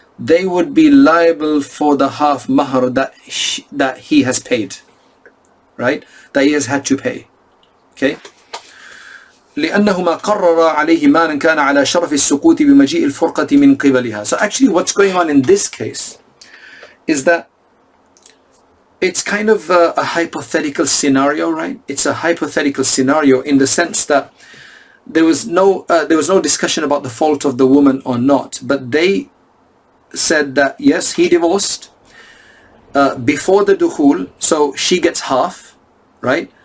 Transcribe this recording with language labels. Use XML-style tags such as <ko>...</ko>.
<en>They would be liable for the half mahar that he has paid, right? That he has had to pay. Okay.</en> <ar>لأنهما قرر عليه مالا كان على شرف السقوط بمجيء الفرقة من قبلها.</ar> <en>So actually what's going on in this case is that it's kind of a hypothetical scenario, right? It's a hypothetical scenario in the sense that there was no discussion about the fault of the woman or not, but they said that yes, he divorced before the dukhul, so she gets half, right?</en>